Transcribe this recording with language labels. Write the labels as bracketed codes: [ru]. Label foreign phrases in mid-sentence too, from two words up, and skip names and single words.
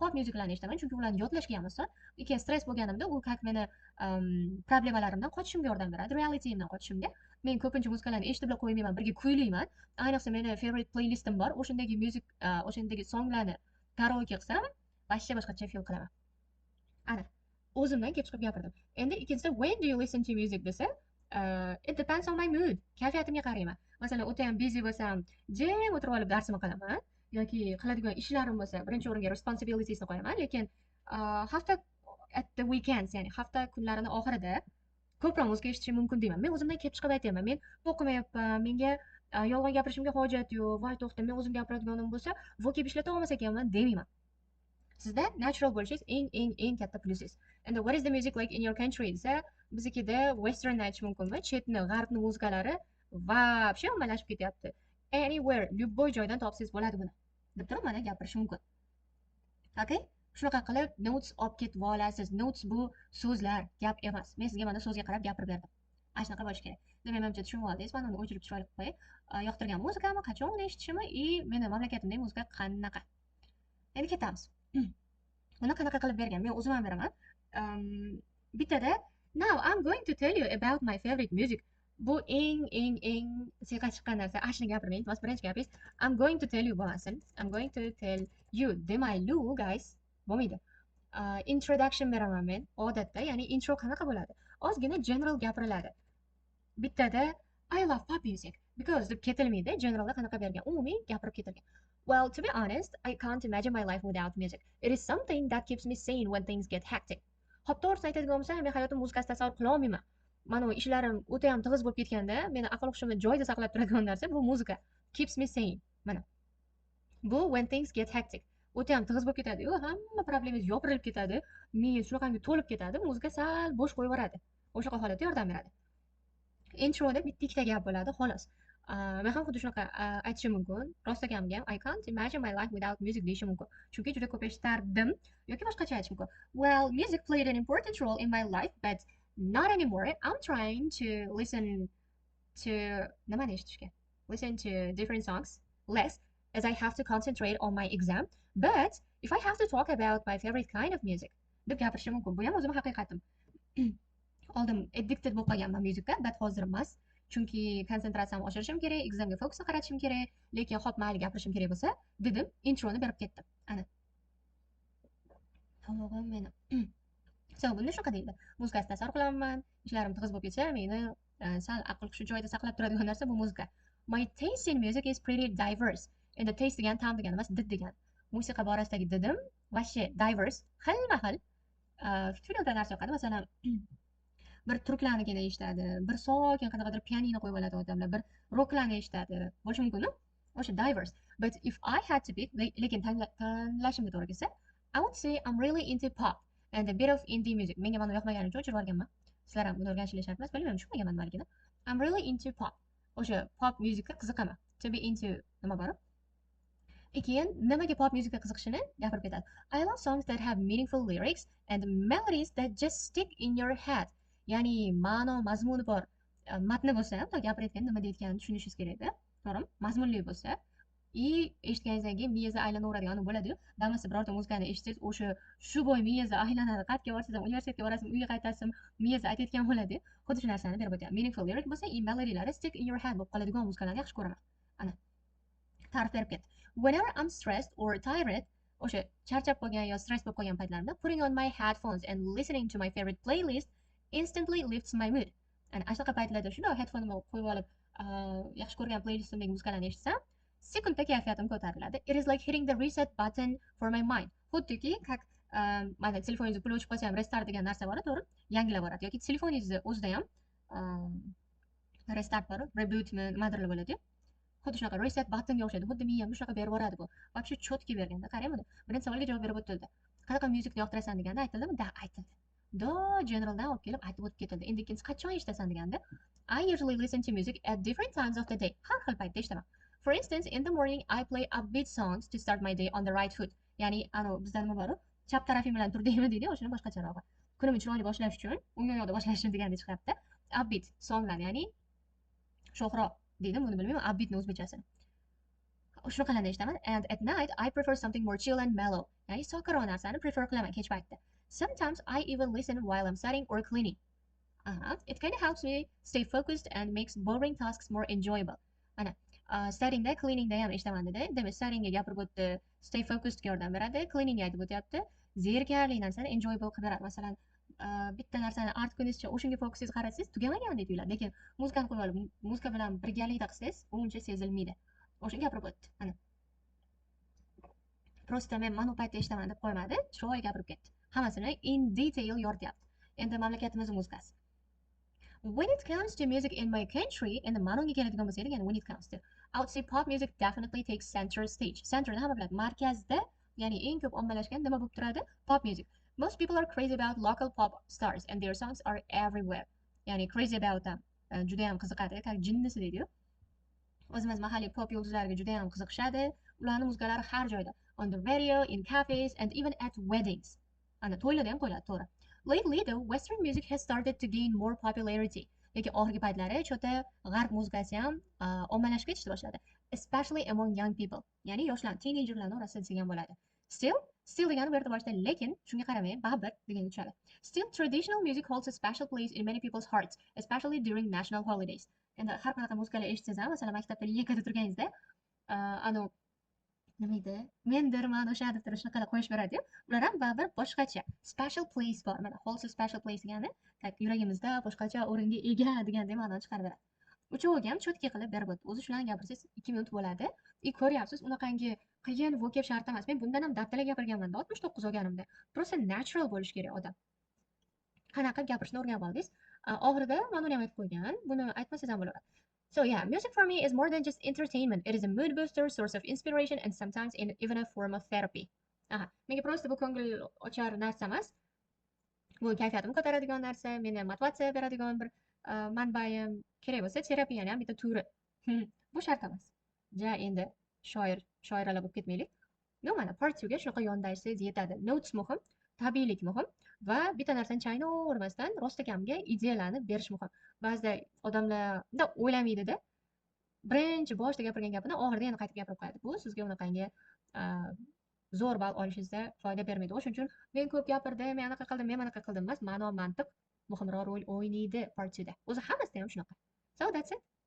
[uz] Pop musiqlarni eshitaman, chunki ularni yodlashga ham oson. Keyin stress bo'lganimda u как meni problemalarimdan qochishimga yordam beradi, realityimdan qochishimga. Men ko'pincha muzikalarni eshitib qo'ymayman, birga kuylayman. Ayniqsa meni favorite playlistim bor. O'shandagi music, o'shandagi songlarni karaoke qilsam, boshqa boshqacha feel qilaman. Ana, o'zimdan kelib chiqib gapirdim. Endi ikkinchisida [en] when do you listen to music desa, it depends on my mood. [uz] Kayfiyatimga qarayman. Masalan, o'ta ham busy bo'lsam, jim o'tirib olib darsimni qilaman yoki qiladigan ishlarim bo'lsa, birinchi o'ringa responsibilitiesni qo'yaman, lekin hafta [en] at the weekends, [uz] ya'ni hafta kunlarini oxirida ko'proq muzika eshitishim mumkin deyman. Men o'zimdan kelib chiqib aytyapman. Men o'qimayapman, menga yolg'on gapirishimga hojat yo'q. Voy, to'xta, men o'zim gapiradiganim bo'lsa, vocab ishlata olmas ekanman demayman. Sizda natural bo'lishingiz eng katta plusingiz. [en] And what is the music like in your country [uz] desa, biznikida western aytish mumkinmi? Chetni, g'arbni muzikalari вообще ommalashib ketyapti. Anywhere, любой joydan topsangiz bo'ladi buni. Deb turib mana gapirish mumkin. Okay? Shunaqa qilib notes olib ketib olasiz. Notes bu so'zlar, gap emas. Men sizga mana so'zga qarab gapirib berdim. Ana shunaqa bo'lishi kerak. Demak, menimcha tushunib oldingiz. Mana uni o'chirib chiroyli qilib qo'ying. Yoqtirgan muzikami, qachon uni eshitishimni, meni mamlakatimdagi muzika qanaqa. Endi ketamiz. Buni qanaqa qilib bergan? Men o'zim ham beraman. [en] Bittada now I'm going to tell you about my favorite music. [uz] Bu eng siyqa chiqqan narsa. Ashni gapirmang, iltimos birinchi gapingiz [en] I'm going to tell you [uz] bo'lmasin. [en] I'm going to tell you [uz] demaylu guys. Bo'lmaydi. Introduction beraman men odatda, ya'ni intro qanaqa bo'ladi? Ozgina general gapiriladi. [en] Bittada I love pop music because [uz] deb ketilmaydi. Generalda qanaqa bergan? Umumiy gapirib ketilgan. [en] Well, to be honest, I can't imagine my life without music. It is something that keeps me sane when things get hectic. [uz] Hop, to'g'risini aytadigan bo'lsam, men hayotim muzikasiz tasavvur qila olmayman. Mana bu ishlarim o'ta ham tig'iz bo'lib ketganda, meni aql hushimni joyida saqlab turadigan narsa bu muzika. [en] Keeps me sane. Mana. Bu when things get hectic. [uz] O'ta ham tig'iz bo'lib ketadi. Hamma problemangiz yopirilib ketadi. Miyangiz shunaqangi to'lib ketadi. Muzika sal bo'sh qo'yib yuboradi. O'sha holatda yordam beradi. Introda bitta ikkita gap bo'ladi, xolos. Men ham xuddi shunaqa aytishim mumkin. [en] Rostlaganimga I can't imagine my life without music [uz] deyishim mumkin. Chunki juda ko'p eshitardim yoki boshqacha aytish mumkin. [en] Well, music played an important role in my life, but not anymore. I'm trying to listen to [uz] nimani eshitishga. [en] Listen to different songs less, as I have to concentrate on my exam. But if I have to talk about my favorite kind of music, [uz] deb gapirishim mumkin. Bu ham o'zim haqiqatim. Oldin addicted bo'lib qolganman myuzikka, but hozir emas. Chunki konsentratsiyamni oshirishim kerak, examga fokusni qaratishim kerak, lekin hop mayli gapirishim kerak bo'lsa, dedim, introni berib ketdim. Ana. Tomog'im meni. So, bunda shunaqa deydi. Muzikasi tasavvur qilaman, ishlarim tig'iz bo'lib ketsa, meni sal aql hushi joyida saqlab turadigan narsa bu muzika. [en] My taste in music is pretty diverse. [uz] Endi taste degan tam degan emas, did degan. Musiqa borasidagi didim vashshe diverse, xilma-xil. Filmda narsa yoqadi, masalan, bir turklarnikini eshitadi, bir sokin qanaqadir pianino qo'yib oladi odamlar, bir rocklarni eshitadi. Bo'lishi mumkin-ku. O'sha diverse. [en] But if I had to pick, [uz] lekin tanlashimga to'g'ri kelsa, [en] I would say I'm really into pop and a bit of indie music. [uz] Menga mana yoqmagani uchun o'chirib yuborganman. Sizlar ham buni o'rganishingiz shart emas, bilmayman, tushunmaganman nimaligini. [en] I'm really into pop. [uz] O'sha pop muzikka qiziqaman. [en] To be into [uz] nima bor? Keyin nimaga pop muzikka qiziqishini gapirib ketadi. [en] I love songs that have meaningful lyrics and melodies that just stick in your head. [uz] Ya'ni ma'no, mazmuni bor matni bo'lsa, gapirayotgan nima deyotganini tushunishingiz kerak-da. To'g'rimi? Mazmunli bo'lsa, eshitganingizdan keyin miyangizda aylanaveradigan bo'ladi-yu. Damasa birorta muzikani eshitsangiz, o'sha shu bo'y miyangizda aylanadi. Qayerga borsangiz ham, universitetga borasizmi, uyga qaytasizmi, miyangizda aytayotgan bo'ladi. Xuddi shu narsani berib o'tyapti. [en] Meaningful lyric [uz] bo'lsa, melodilari [en] stick in your head [uz] bo'lib qoladigan muzikalarni yaxshi ko'raman. Ana. Ta'rif berib ketdi. [en] Whenever I'm stressed or tired, [uz] o'sha charchab qolgan yo stress bo'lib qolgan paytlarimda, [en] putting on my headphones and listening to my favorite playlist instantly lifts my mood. [uz] Ana shunaqa paytlarda shunday headphone'imni qo'yib olib, yaxshi ko'rgan playlistimdagi muzikalarni eshitsam, sekundda kayfiyatim ko'tariladi. [en] It is like hitting the reset button for my mind. [uz] Xuddiki как mana telefoningizni pul o'chib qolsa ham restart degan narsa bor, to'g'ri? Yangilab boradi yoki telefoningizni o'zida ham restart bor, rebootmi nimadir bo'ladi. Xuddi shunaqa reset buttonga o'xshaydi. Xuddi miyam shunaqa berib boradi bu. Вообще cho'tki berganda, qarang buni. Birinchi savolga javob berib o'tildi. Qanaqa muzikani yoqtirasan deganda aytildimi? Da, aytildi. Do generaldan olib kelib aytib o'tib ketildi. Endi ikkinchisi qachon eshitasan deganda, [en] I usually listen to music at different times of the day. [uz] Har xil paytda eshitaman. [en] For instance, in the morning I play upbeat songs to start my day on the right foot. [uz] Ya'ni, bizda nima bor? Chap tarafim bilan tur deymi deydi, o'shani boshqacharog'i. Kunimni chiroyli boshlash uchun, o'ng oyoqda boshlashim deganda chiqyapti. Upbeat songlar, ya'ni sho'xroq deydi, buni bilmayman, upbeatni o'zbekchasini. Shunaqalarni eshitaman. [en] And at night I prefer something more chill and mellow. [uz] Ya'ni sokinroq narsani prefer qilaman kech paytda. [en] Sometimes I even listen while I'm studying or cleaning. It kind of helps me stay focused and makes boring tasks more enjoyable. [uz] Ana, studyingda, cleaningda ham eshitaman dedi. Demak, studyingga gapirib o'tdi, [en] stay focusedga [uz] yordam beradi, cleaningga aytib o'tyapti, zerikarli narsani enjoyable qilib beradi. Masalan, bitta narsani art kunizcha o'shanga fokusingizni qaratsangiz tugamagandek tuyuladi, lekin muzikani qo'yib olib, muzika bilan birgalikda qilsangiz, uncha sezilmaydi. O'shani gapirib o'tdi. Ana. Prosta men mana bu paytda eshitaman deb qo'ymadi, chiroyli gapirib ketdi. Hammasini [en] in detail [uz] yorityapti. Endi mamlakatimiz muzikasi. [en] When it comes to music in my country, [uz] endi manonga keladigan bo'lsak, ya'ni [en] when it comes to, I would say pop music definitely takes center stage. [uz] Centerni hamma biladi, markazda, ya'ni eng ko'p ommalashgan nima bo'lib turadi? [en] Pop music. Most people are crazy about local pop stars and their songs are everywhere. Ya'ni crazy about them. [uz] Juda ham qiziqadi, как jinnisi deydi-yu. O'zimiz mahalliy pop yulduzlariga juda ham qiziqishadi. Ularning muzikalari har joyda. [en] On the radio, in cafes and even at weddings. [uz] Ana to'ylarda ham qo'yiladi, to'g'ri. [en] Lately, though, Western music has started to gain more popularity. [uz] Lekin oxirgi paytlari chota g'arb muzikasi ham ommalashib ketishni boshladi, [en] especially among young people. [uz] Ya'ni yoshlar, teenagerlar orasida degan bo'ladi. Still degani bu yerda boshida, lekin shunga qaramay, baribir deganga tushadi. [en] Still, traditional music holds a special place in many people's hearts, especially during national holidays. [uz] Endi har qanaqa muzikalar eshitsangiz ham, masalan, maktabda YKda turganingizda, nima edi? Mendirman o'sha deb turib shunaqa qo'yish beradi-yu. Ular ham baribir boshqacha. [en] Special place [uz] bor. Mana [en] holds a special place [uz] degani, yuragimizda boshqacha o'ringa ega deganday ma'noni chiqarib beradi. Uchoviga ham cho'tki qilib berib o'tdi. O'zi shularni gapirsangiz 2 minut bo'ladi. Ko'ryapsiz, unaqangi qiyin vokab shart emas. Men bundan ham dabdala gapirganman 69 olganimda. Prosta natural bo'lish kerak odam. Qanaqa gapirishni o'rganib oldingiz. Oxirida mana uni ham aytib qo'ygan. Buni aytmasangiz ham bo'laveradi. [en] So yeah, music for me is more than just entertainment. It is a mood booster, source of inspiration, and sometimes even a form of therapy. [uz] Menga prosta bu ko'ngil ochar narsa emas. Bu kayfiyatimni ko'taradigan narsa, meni motivatsiya beradigan bir manbaim. Kerak bo'lsa terapiyani ham bitta turi. Bu shart emas. Ja endi shoiralar bo'lib ketmaylik. No, mana part 2 ga shunaqa yondashsangiz yetadi. Notes muhim, tabiiylik muhim va bitta narsani chaynavermasdan rostakamga ideyalarni berish muhim. Ba'zida odamlar bunday o'ylamaydi-da. birinchi boshida gapirgan gapini oxirida yana qaytib gapirib qo'yadi. Bu sizga unaqangi zo'r ball olishingizda foyda bermaydi. O'shuning uchun men ko'p gapirdim, men anaqa qildim, men manaqa qildim emas, ma'no mantiq muhimroq rol o'ynaydi part 2da. O'zi hammasida ham shunaqa. [en] So that's it.